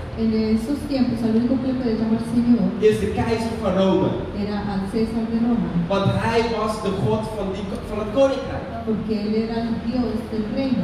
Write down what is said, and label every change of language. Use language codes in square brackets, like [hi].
[es] En in esos tiempos, el único que puede llamar Señor, [nl] is de keizer van Rome. [es] Era al César de Roma. [nl] Want hij was de god van, die, van het koninkrijk. [es] Porque él era el Dios del reino.